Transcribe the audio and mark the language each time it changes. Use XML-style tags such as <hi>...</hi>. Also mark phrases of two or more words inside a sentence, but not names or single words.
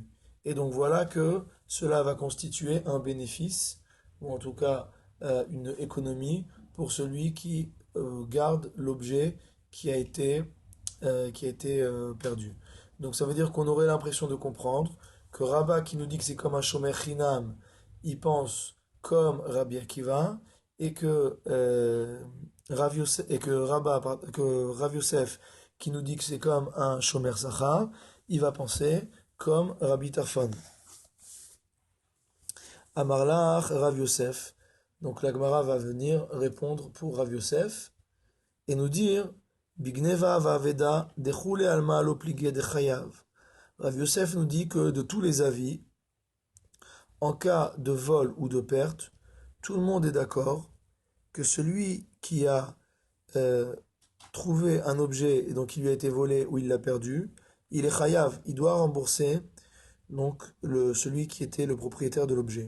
<fr>Et donc voilà que cela va constituer un bénéfice, ou en tout cas une économie pour celui qui garde l'objet qui a été perdu. Donc ça veut dire qu'on aurait l'impression de comprendre que Rabba qui nous dit que c'est comme un</fr> <he>שומר חינם,</he> <fr>il pense comme Rabbi Akiva, et que Rav Yosef qui nous dit que c'est comme un</fr> <he>שומר שכר,</he> <fr>il va penser comme Rabbi Tarfon.</fr> <arc>אמר לך רב יוסף.</arc> <fr>Donc la Gemara va venir répondre pour Rav Yosef et nous dire</fr> <arc>בגניבה ואבידה דכולי עלמא לא פליגי דחייב.</arc> <fr>Rav Yosef nous dit que de tous les avis, en cas de vol ou de perte, tout le monde est d'accord que celui qui a trouvé un objet et donc il lui a été volé ou il l'a perdu, il est chayav, il doit rembourser donc celui qui était le propriétaire de l'objet.</fr>